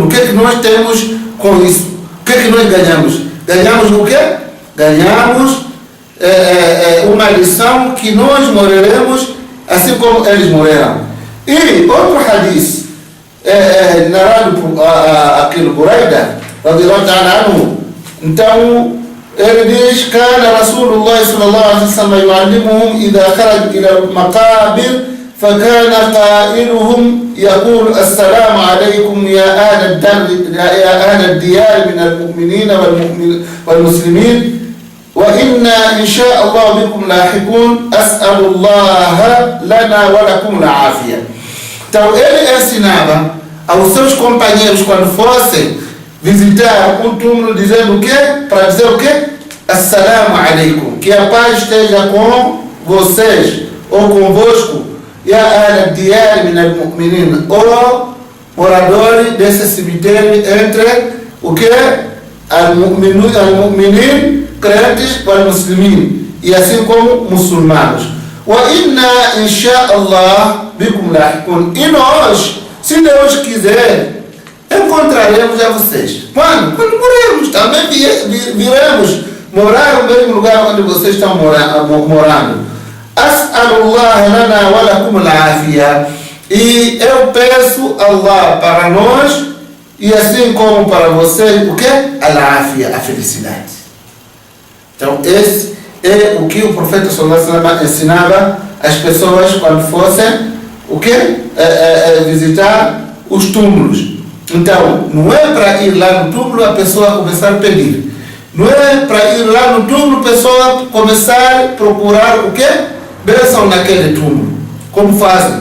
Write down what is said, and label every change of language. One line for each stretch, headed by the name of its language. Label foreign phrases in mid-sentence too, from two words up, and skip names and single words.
Portuguese: O que é que nós temos com isso? O que é que nós ganhamos? Ganhamos o quê? Ganhamos uma lição que nós morreremos assim como eles morreram. E outro hadith narrado por aquele Buraida,
Arabic: رضي الله تعالى عنه,
Portuguese: então ele diz:
Arabic: كان رسول الله صلى الله عليه وسلم يعلمهم إذا خرج إلى المقابر فكان قائلهم يقول السلام عليكم يا أهل الديار من المؤمنين والمسلمين وإنا إن شاء الله بكم لاحقون أسأل الله لنا ولكم العافية.
Portuguese: Então ele ensinava aos seus companheiros quando fossem visitar um túmulo dizendo o quê? Para dizer o quê?
Arabic: السلام عليكم,
Portuguese: que a paz esteja com vocês ou convosco.
Arabic: يا أهل الديار من المؤمنين,
Portuguese: ou moradores desse cemitério entre o que?
Arabic: Al-mu'minin,
Portuguese: crentes, para muslimin, e assim como muçulmanos.
Arabic: وإنا إن شاء الله بكم لاحقون.
Portuguese: E nós, se Deus quiser, encontraremos a vocês. Quando morrermos, também viremos morar no mesmo lugar onde vocês estão morando.
Arabic: أسأل الله لنا ولكم العافية.
Portuguese: E eu peço Allah para nós e assim como para você, o que? Al-afia, a felicidade. Então, esse é o que o profeta
Arabic: صلى الله عليه وسلم
Portuguese: ensinava às pessoas quando fossem, o que? Visitar os túmulos. Então, não é para ir lá no túmulo a pessoa começar a pedir. Não é para ir lá no túmulo a pessoa começar a procurar o que? Bênção naquele túmulo. Como fazem?